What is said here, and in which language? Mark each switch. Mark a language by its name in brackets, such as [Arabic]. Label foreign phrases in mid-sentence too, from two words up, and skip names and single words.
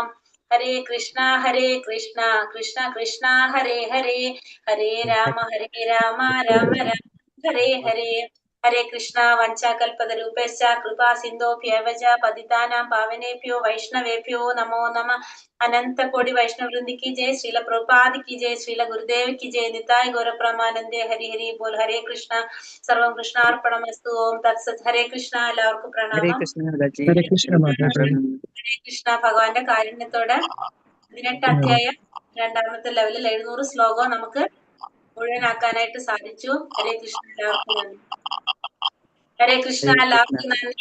[Sanskrit] ഹരേ കൃഷ്ണ കൃഷ്ണ കൃഷ്ണ ഹരേ ഹരേ, ഹരേ രാമ രാമ രാമ ഹരേ ഹരേ. ഹരേ കൃഷ്ണ. വഞ്ചാകൽപതരൂപേശ്ച കൃപാ സിന്ധോഭ്യവ ച പതിതാനാം പാവനേഭ്യോ വൈഷ്ണവേഭ്യോ നമോ നമഃ. [Hindi] अनन्त कोटि वैष्णववृन्दी की जय, श्रील प्रभुपाद की जय, श्रील गुरुदेव की जय, [Bangla] নিতায় গৌর প্রমানন্দে. হরি হরি বোল. [Hindi] हरे कृष्ण. [Sanskrit] सर्वं कृष्णार्पणमस्तु. ओम तत्सत्. [Malayalam] ഹരേ കൃഷ്ണ. എല്ലാവർക്കും പ്രണാമം. ഹരേ കൃഷ്ണ മാതാജി. ഹരേ കൃഷ്ണ. ഭഗവാന്റെ കാരുണ്യത്തോടെ 18 അധ്യായം രണ്ടാമത്തെ ലെവലിൽ 700 ശ്ലോകം നമുക്ക് മുഴുവനാക്കാനായിട്ട് സാധിച്ചു. ഹരേ കൃഷ്ണ, എല്ലാവർക്കും നന്ദി. ഹരേ കൃഷ്ണ, എല്ലാവർക്കും നന്ദി.